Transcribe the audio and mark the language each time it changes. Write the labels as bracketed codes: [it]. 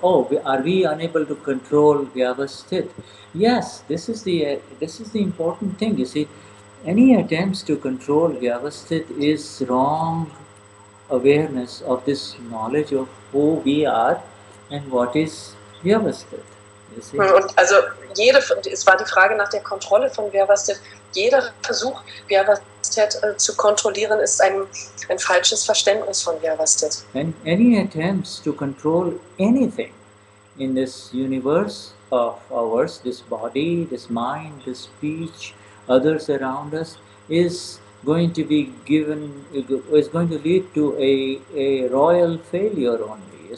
[en] Oh, are we unable to control Vyavasthit? Yes, this is the important thing. You see, any attempts to control Vyavasthit is wrong awareness of this knowledge of who we are and what is Vyavasthit. You see? [de] Und also es war die Frage nach der Kontrolle von Vyavasthit. Jeder Versuch, Vyavasthit zu kontrollieren, ist ein falsches Verständnis von Vyavasthit. [en] And any attempts to control anything in this universe of ours, this body, this mind, this speech, others around us, is going to be is going to lead to a royal failure only.